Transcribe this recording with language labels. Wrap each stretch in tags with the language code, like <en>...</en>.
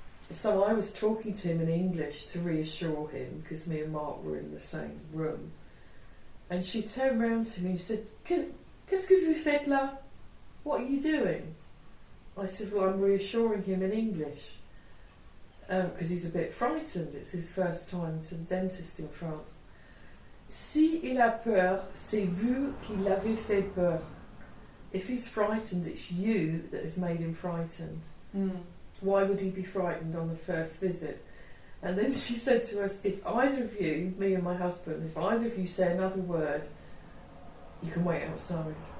<en>So I was talking to him in English to reassure him, because me and Mark were in the same room. And she turned round to me and said,</en> <fr>Qu'est-ce que vous faites là?</fr> <en>What are you doing? I said, well, I'm reassuring him in English, because he's a bit frightened. It's his first time to the dentist in France.</en> <fr>Si il a peur, c'est vous qui l'avez fait peur.</fr> <en>If he's frightened, it's you that has made him frightened. Why would he be frightened on the first visit? And then she said to us, if either of you, me and my husband, if either of you say another word, you can wait outside.</en>